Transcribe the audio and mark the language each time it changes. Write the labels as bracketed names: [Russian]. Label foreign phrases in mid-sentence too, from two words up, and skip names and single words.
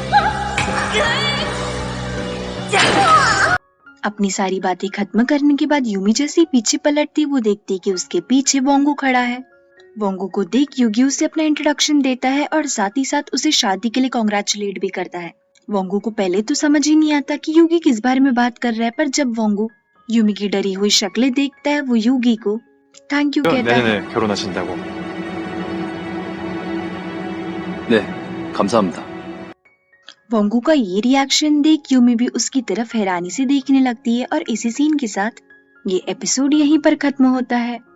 [Hindi] अपनी सारी बातें खत्म करने के बाद यूमी जैसे पीछे पलटती वो देखती कि उसके पीछे वोंगू खड़ा है। वोंगू को देख युगी उसे अपना इंट्रोडक्शन देता है और साथ ही साथ उसे शादी के लिए कॉन्ग्रेचुलेट भी करता है। वोंगू को पहले तो समझ ही नहीं आता कि युगी किस बारे में बात कर रहा है, पर जब वोंगू यूमी की डरी हुई शक्लें देखता है वो युगी को [English] thank you [Hindi] कहता है। [Korean] 내년에 결혼하신다고. 네, 감사합니다. [Hindi] वोंगू का ये रिएक्शन देख यूमी भी उसकी तरफ हैरानी से देखने लगती है और इसी सीन के साथ ये एपिसोड यहीं पर खत्म होता है।